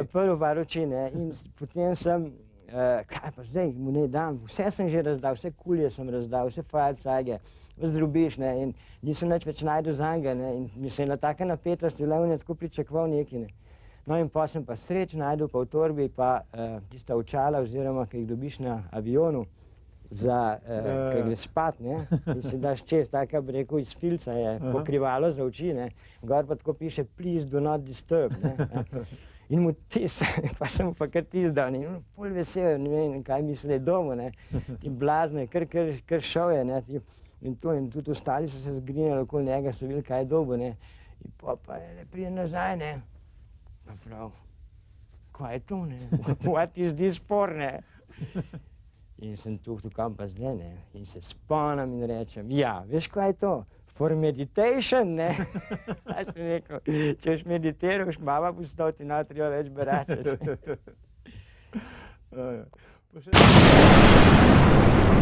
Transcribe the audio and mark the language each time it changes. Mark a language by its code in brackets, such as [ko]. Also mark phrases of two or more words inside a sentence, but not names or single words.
[sl] To prvo par oči, ne, in potem sem, kaj pa zdaj, mu ne dam, vse sem že razdal, vse kulje sem razdal, vse fajcage, zdrobiš, ne, in nisem nič več najdel zanj, ne, in mislim, na take napetosti, le on je tako pričakoval nekaj, ne. No in pa sem pa sreč najdel pa v torbi pa tista očala oziroma, ki jih dobiš na avionu za, ko gre spat, ne, in si daš čez, tako bi rekel, iz filca je pokrivalo za oči, ne, gor pa tako piše [en] please do not disturb, [sl] ne. In mu pa sem mu pa kar tizdal, in on ful vesel, ne vem, kaj misli domu, ne, in blazno je, kar šel je, ne, in tudi ostali so se zgrinjali okoli njega, so videli, kaj je dobil, ne, in pa pride nazaj, ne, pa prav, kaj je to, ne, [en] what is this for, [sl] ne. In sem tukaj, kam pa zdaj, ne, in se spomnim in rečem, ja, veš, kaj je to? [en] For meditation, [sl] ne. A sem rekel, če boš meditiral, boš baba postal, ti ne treba več beračiti.